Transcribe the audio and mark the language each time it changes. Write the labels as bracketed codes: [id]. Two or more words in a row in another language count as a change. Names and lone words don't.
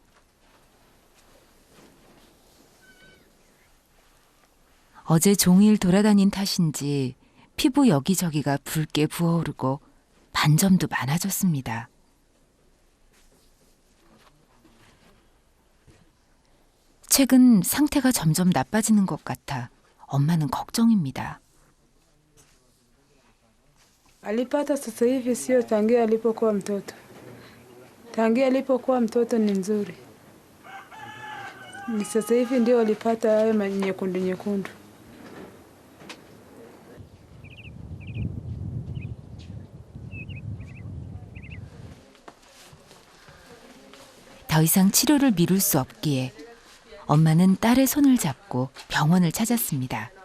[ko] 어제 종일 돌아다닌 탓인지 피부 여기저기가 붉게 부어오르고 반점도 많아졌습니다. 최근 상태가 점점 나빠지는 것 같아 엄마는 걱정입니다. [sw] Alipata sasa hivi sio tangia alipokuwa mtoto. Tangia alipokuwa mtoto ni nzuri. Ni sasa hivi ndio alipata hayo nyekundu nyekundu. [ko] 더 이상 치료를 미룰 수 없기에 엄마는 딸의 손을 잡고 병원을 찾았습니다.